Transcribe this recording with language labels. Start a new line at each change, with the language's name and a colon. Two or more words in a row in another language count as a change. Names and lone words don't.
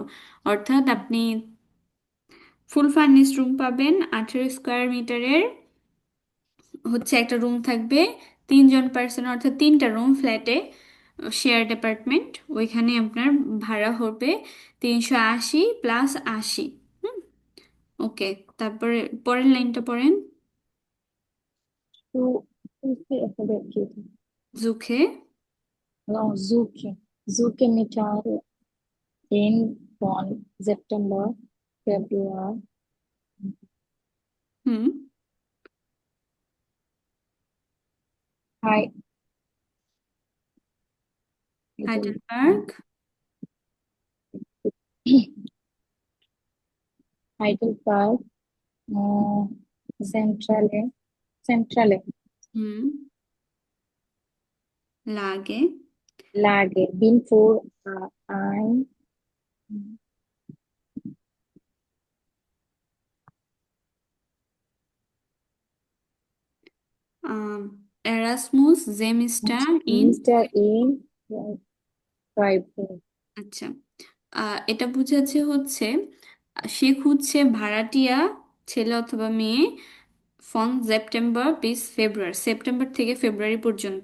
Bangla: অর্থাৎ আপনি
English: full furnished room
Bangla: পাবেন 18 স্কোয়ার মিটারের, হচ্ছে একটা রুম থাকবে 3 জন পার্সন, অর্থাৎ 3টা রুম ফ্ল্যাটে,
English: shared apartment.
Bangla: ওইখানে আপনার ভাড়া হবে 380 প্লাস 80। হুম, ওকে। তারপরে পরের লাইনটা পড়েন।
German: Zu, alphabet. জুখে। No, Zuki. Zuki Mitar von September, Februar,
Bangla: হুম।
German: Hei- Heidelberg,
Bangla: হাইডেলবার্গ।
German: Heidelberg, äh, Zentrale,
Bangla: হুম। লাগে।
German: Lage, bin für ein, Erasmus Semester in. Minister in Freiburg.
Bangla: আচ্ছা, এটা বুঝাচ্ছে হচ্ছে সে খুঁজছে ভাড়াটিয়া ছেলে অথবা মেয়ে ফ্রম
German: September bis Februar,
Bangla: সেপ্টেম্বর থেকে ফেব্রুয়ারি পর্যন্ত।